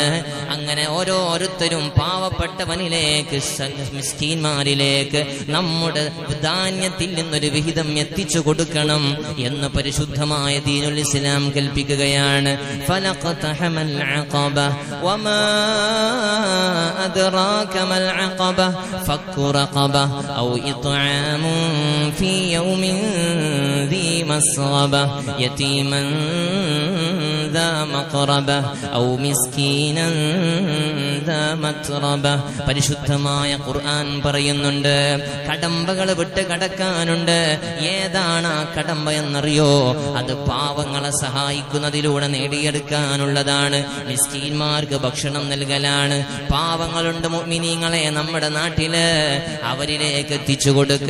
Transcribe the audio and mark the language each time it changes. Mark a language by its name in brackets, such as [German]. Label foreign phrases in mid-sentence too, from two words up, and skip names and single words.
[Malayalam] അങ്ങനെ ഓരോരുത്തരും പാവപ്പെട്ടവനിലേക്ക്, മിസ്കീന്മാരിലേക്ക് നമ്മുടെ ധാന്യത്തിൽ നിന്നൊരു വിഹിതം എത്തിച്ചു കൊടുക്കണം എന്ന് പരിശുദ്ധമായ [Arabic] دين الإسلام [Malayalam] കൽപ്പിക്കുകയാണ്. [Arabic] فلا اقتحم العقبة وما أدراك ما العقبة فك رقبة أو إطعام في يوم ذي مسغبة يتيما ذا مقربة أو مسكينا ذا متربة. [Malayalam] പരിശുദ്ധമായ ഖുർആൻ പറയുന്നുണ്ട്, കടമ്പകൾ വിട്ട് കടക്കാനുണ്ട്. ഏതാണ് ആ കടമ്പ എന്നറിയോ? അത് പാവങ്ങളെ സഹായിക്കുന്നതിലൂടെ നേടിയെടുക്കാനുള്ളതാണ്. മിസ്കീന്മാർക്ക് ഭക്ഷണം നൽകലാണ്. പാവങ്ങളുണ്ട് മുഅ്മിനീങ്ങളെ നമ്മുടെ നാട്ടില്, അവരിലേക്ക് എത്തിച്ചു കൊടുക്ക്.